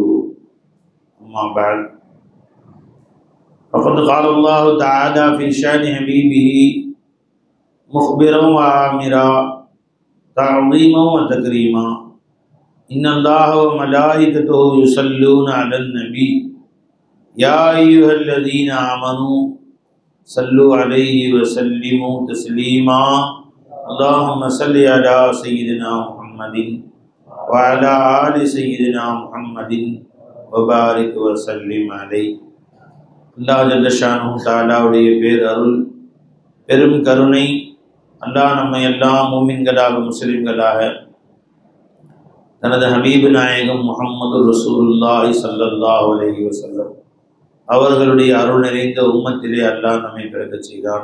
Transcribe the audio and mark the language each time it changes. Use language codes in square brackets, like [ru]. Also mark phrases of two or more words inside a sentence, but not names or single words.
[ar] أما بعد فقد قال الله تعالى في شأن حبيبه مخبرا وآمرا تعظيما وتكريما: إن الله وملائكته يصلون على النبي يا أيها الذين آمنوا صلوا عليه وسلموا تسليما. اللهم صل على سيدنا محمد وعلى آل سيدنا محمد وبارك وسلم عليه. الله جل شأنه [ta] தஆலாவுடைய பேரருள் பெரும் கருணை, அல்லாஹ் நம்மை எல்லாம் மூமின்களாக முஸ்லிம்களாக தனது ஹபீபு நாயகம் முஹம்மது [ar] رسول الله صلى الله عليه وسلم [ta] அவர்களுடைய அருள் நிறைந்த உம்மத்திலே அல்லாஹ் நம்மை பிறக்கச் செய்தான்.